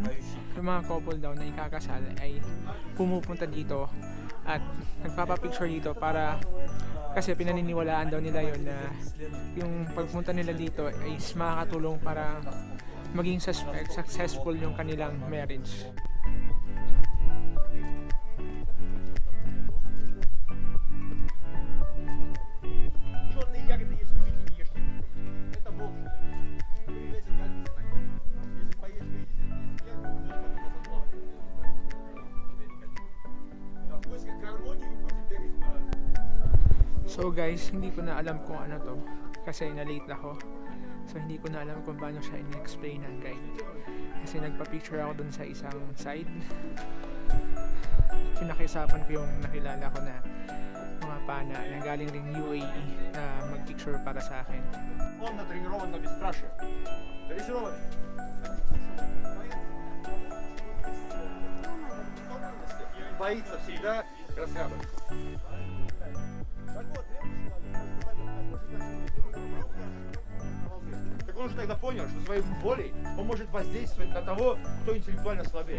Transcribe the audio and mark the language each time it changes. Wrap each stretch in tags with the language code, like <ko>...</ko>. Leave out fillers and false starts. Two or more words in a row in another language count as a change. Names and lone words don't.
<tl>Yung mga couple daw na ikakasal ay pumupunta dito at nagpapapicture dito para kasi pinaniniwalaan daw nila yon na yung pagpunta nila dito ay makakatulong para maging successful yung kanilang marriage.</tl> <ru>Черные ягоды, если любите, не ешьте. Это волчьи ягоды. Если поесть, выйдете,</ru> <tl>So guys, hindi ko na alam kung ano to kasi na-late ako. So hindi ko na alam kung paano siya in-explain ng guide. Kasi nagpa-picture ako dun sa isang side. Pinakiusapan ko yung nakilala ko na mga pana na galing rin UAE na mag-picture para sa akin.</tl> <ru>Он натренирован на бесстрашие. Дрессирован. Боится всегда расхлябать. Так он же тогда понял, что своей волей он может воздействовать на того, кто интеллектуально слабее.</ru>